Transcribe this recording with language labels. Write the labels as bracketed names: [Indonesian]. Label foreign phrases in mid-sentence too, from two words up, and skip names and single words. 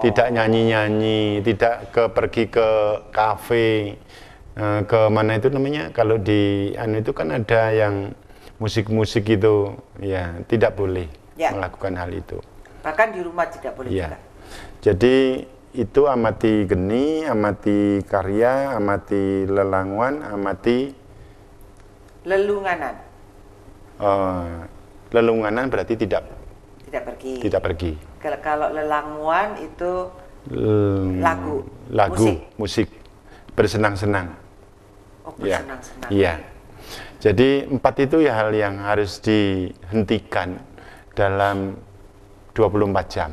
[Indonesian] Tidak nyanyi-nyanyi, tidak pergi ke kafe, ke mana itu namanya, kalau di itu kan ada yang musik-musik itu, ya tidak boleh melakukan hal itu. Bahkan di rumah tidak boleh juga. Jadi itu amati geni, amati karya, amati lelanguan, amati lelunganan. Lelunganan berarti tidak pergi. Kalau lelanguan itu lagu, musik, bersenang-senang. Oh, bersenang-senang. Iya. Jadi 4 itu ya hal yang harus dihentikan dalam 24 jam.